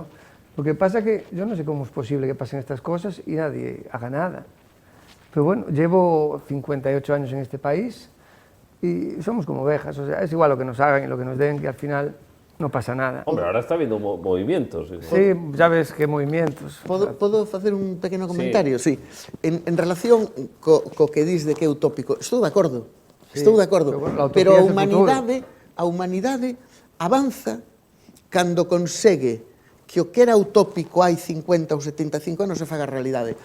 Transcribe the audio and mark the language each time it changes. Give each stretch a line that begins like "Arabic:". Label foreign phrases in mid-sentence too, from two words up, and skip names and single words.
Spanish: Lo que pasa que yo no sé cómo es posible que pasen estas cosas y nadie haga nada. Pero bueno, llevo 58 años en este país y somos como ovejas, o sea, es igual lo que nos hagan y lo que nos den, que al final no pasa nada. Hombre, ahora está habiendo movimientos. Sí, ya ves qué movimientos.
Galician: Podo facer un pequeno comentario?
Spanish: Sí.
Galician: En relación co que dis de que é utópico, estou de acordo.
Spanish: Sí,
Galician: Estou de acordo.
Spanish: pero
Galician: Pero a humanidade avanza cando consegue que o que era utópico hai 50 ou 75 anos se faga realidade.